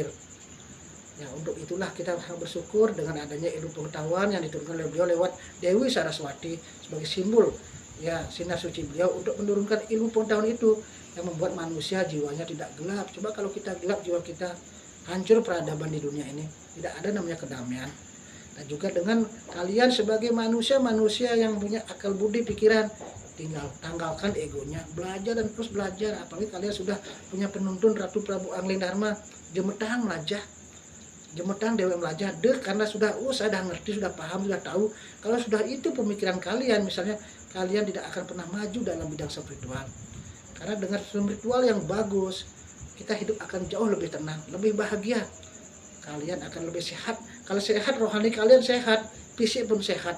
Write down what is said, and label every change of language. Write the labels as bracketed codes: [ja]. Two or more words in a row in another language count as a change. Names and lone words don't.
[id] Ya, untuk itulah kita sangat bersyukur dengan adanya ilmu pengetahuan yang diturunkan oleh beliau lewat Dewi Saraswati sebagai simbol ya sinar suci beliau untuk menurunkan ilmu pengetahuan itu yang membuat manusia jiwanya tidak gelap. Coba kalau kita gelap, jiwa kita hancur peradaban di dunia ini, tidak ada namanya kedamaian. Dan juga dengan kalian sebagai manusia-manusia yang punya akal budi pikiran, tinggal tanggalkan egonya, belajar dan terus belajar. Apalagi kalian sudah punya penuntun Ratu Prabu Angling Dharma, [ban] jemetang melajah, jemetang Dewa melajah deh, [id] karena sudah saya dah ngerti, sudah paham, sudah tahu. Kalau sudah itu pemikiran kalian, misalnya kalian tidak akan pernah maju dalam bidang spiritual. Karena dengan spiritual yang bagus, kita hidup akan jauh lebih tenang, lebih bahagia. Kalian akan lebih sehat. Kalau sehat, rohani kalian sehat, fisik pun sehat.